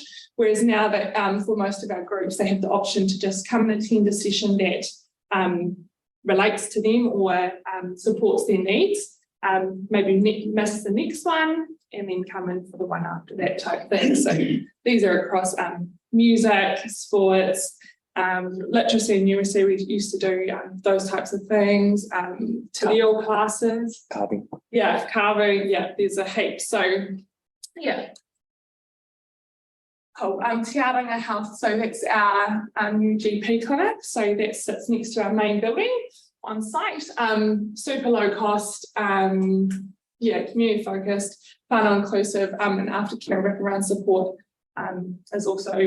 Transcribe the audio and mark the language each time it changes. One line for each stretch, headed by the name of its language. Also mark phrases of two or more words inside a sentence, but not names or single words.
English: Whereas now that for most of our groups, they have the option to just come and attend a session that relates to them or supports their needs, maybe miss the next one, and then come in for the one after that type thing. So these are across music, sports, literacy and numeracy. We used to do those types of things,
Māori: te reo classes.
English: Carving. Yeah, carving, yeah, there's a heap. So yeah. Cool. Te Aronga Health, so that's our new GP clinic. So that sits next to our main building on site. Super low cost, yeah, community focused, whānau inclusive, and aftercare wraparound support is also included.